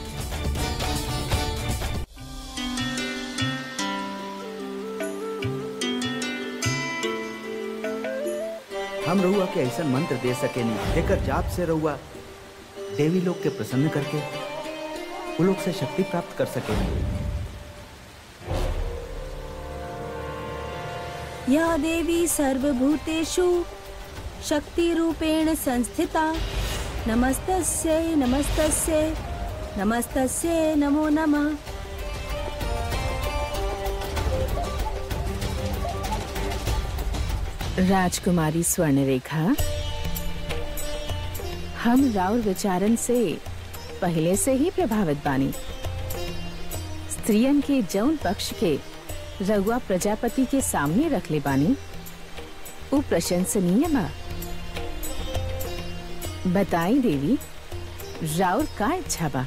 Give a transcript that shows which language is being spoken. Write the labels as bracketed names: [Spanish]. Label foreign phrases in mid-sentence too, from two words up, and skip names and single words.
[Bhojpuri] हम रहुआ के ऐसा मंत्र दे सके नहीं, जेकर जाप से रहुआ देवी लोग के प्रसन्न करके वो लोग से शक्ति प्राप्त कर सके। [Sanskrit] या देवी सर्वभूतेषु शक्ति रूपेण संस्थिता, नमस्तस्यै नमस्तस्यै नमस्तस्यै नमो नमः। [Bhojpuri] राजकुमारी स्वर्णरेखा, हम राउर विचारन से पहले से ही प्रभावित बानी। स्त्रियन के जौन पक्ष के रघुआ प्रजापति के सामने रख ले बानी, वो प्रशंसनीय बा। बताई देवी, राउर का इच्छा बा?